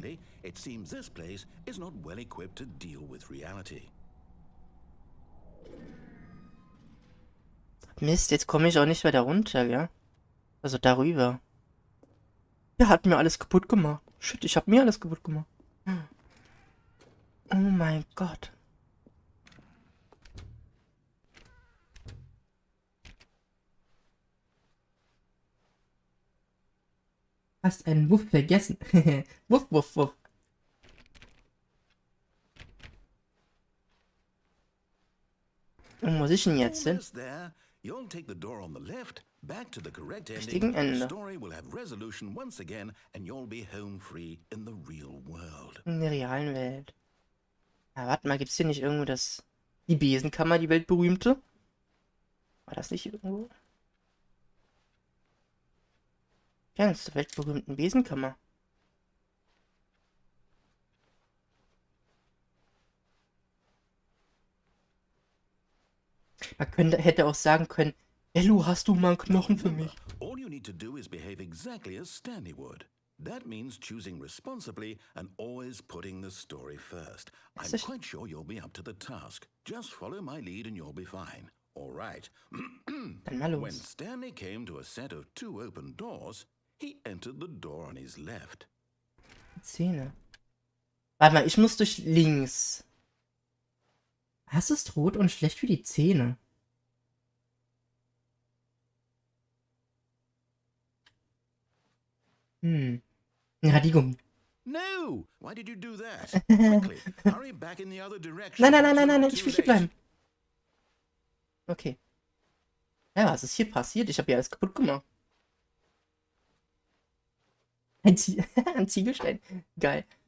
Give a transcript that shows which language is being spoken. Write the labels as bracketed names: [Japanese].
[English] Unfortunately, it seems this place is not well equipped to deal with reality. [German] Mist, jetzt komme ich auch nicht weiter runter, gell? Also darüber. Der hat mir alles kaputt gemacht. Shit, ich habe mir alles kaputt gemacht. Oh mein Gott. Hast einen Wuff vergessen. Wuff, wuff, wuff. Wo muss ich denn jetzt hin? [English] You'll take the door on the left, back to the correct [German] Richtigen [English] ending. The story will have resolution once again, and you'll be home free in the real world. [German] In der realen Welt. Na, warte mal, gibt's hier nicht irgendwo die Besenkammer, die weltberühmte? War das nicht irgendwo? Ja, das ist die weltberühmten Besenkammer. Man hätte auch sagen können, Ello, hast du mal einen Knochen für mich? [English] All you need to do is behave exactly as Stanley would. That means choosing responsibly and always putting the story first. I'm quite sure you'll be up to the task. Just follow my lead and you'll be fine. All right. [German] Dann mal los. [English] When Stanley came to a set of 2 open doors, he entered the door on his left. [German] Zähne. Warte mal, ich muss durch links. Das ist rot und schlecht für die Zähne. Radiergummi. [English] No! Why did you do that? Quickly, hurry back in the other direction. [German] Nein, ich will hier bleiben. Okay. Ja, was ist hier passiert? Ich habe hier alles kaputt gemacht. Ein Ziegelstein. Geil.